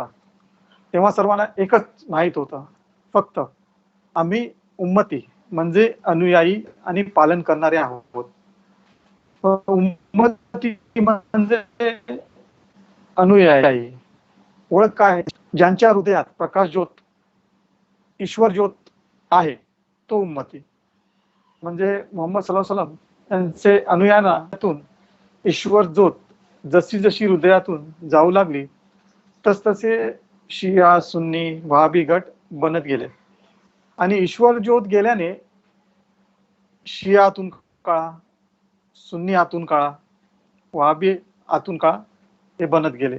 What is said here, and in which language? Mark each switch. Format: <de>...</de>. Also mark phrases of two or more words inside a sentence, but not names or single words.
<mr>तेव्हा सर्वांना एकच माहीत होतं, फक्त आम्ही उम्मती म्हणजे अनुयायी आणि पालन करणारे आहोत. उम्मती म्हणजे अनुयायी. ओळख काय? ज्यांच्या हृदयात प्रकाश ज्योत, ईश्वर ज्योत आहे तो उम्मती. म्हणजे मोहम्मद</mr> <ar>صلى الله عليه وسلم</ar> <mr>यांचे अनुयायांतून ईश्वर ज्योत जशी जशी हृदयातून जाऊ लागली तसतसे शिया, सुन्नी, वहाबी गट बनत गेले. आणि ईश्वर ज्योत गेल्याने शिया आतून काळा, सुन्नी आतून काळा, वहाबी आतून काळा हे बनत गेले.</mr>